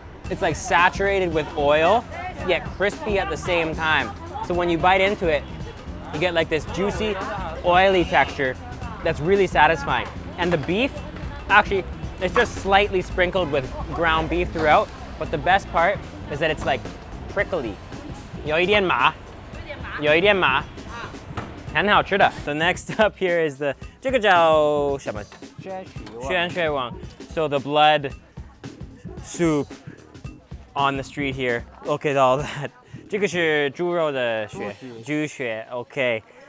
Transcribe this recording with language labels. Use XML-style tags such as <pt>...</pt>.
<en>It's like saturated with oil, yet crispy at the same time. So when you bite into it, you get like this juicy, oily texture that's really satisfying. And the beef, actually, it's just slightly sprinkled with ground beef throughout, but the best part is that it's like prickly.</en> <zh>有一点麻，有一点麻，很好吃的。</zh> <en>So next up here is the</en> <zh>这个叫什么？宣血旺。</zh> <en>So the blood soup on the street here. Look at all that.</en> <zh>这个是猪肉的血，猪血 ，OK。</zh>